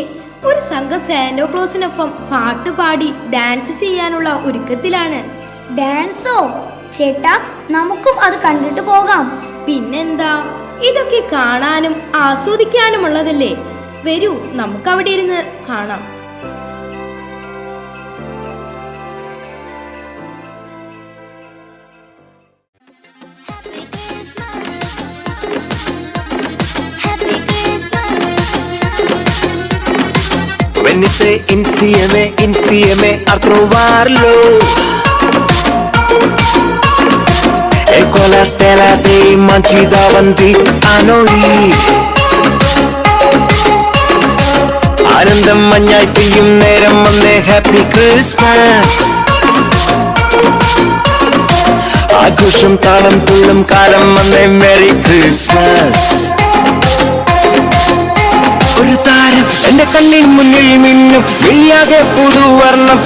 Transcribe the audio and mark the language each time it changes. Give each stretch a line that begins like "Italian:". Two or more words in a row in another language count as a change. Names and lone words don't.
Malayalam: ഒരു സംഘം സാന്റോ ക്ലോസിനൊപ്പം പാട്ട് പാടി ഡാൻസ് ചെയ്യാനുള്ള ഒരുക്കത്തിലാണ്. ഡാൻസോ? ചേട്ടാ, നമുക്കും അത് കണ്ടിട്ട് പോകാം. പിന്നെന്താ, ഇതൊക്കെ കാണാനും ആസ്വദിക്കാനുമുള്ളതല്ലേ. വരൂ, നമുക്ക് അവിടെ ഇരുന്ന് കാണാം.
Italian: Venite insieme a trovarlo, e con la stella dei manci davanti a noi.
Malayalam: ആനന്ദം മഞ്ഞായി പെയ്യും നേരം വന്നേ,
English: Happy Christmas.
Malayalam: ആഘോഷം താളം തുള്ളും കാലം വന്നേ,
English: Merry Christmas.
Malayalam: ഒരു താരം എന്റെ കണ്ണിൻ മുന്നിൽ മിന്നും, വിളിയാകെ പുതുവർണ്ണം.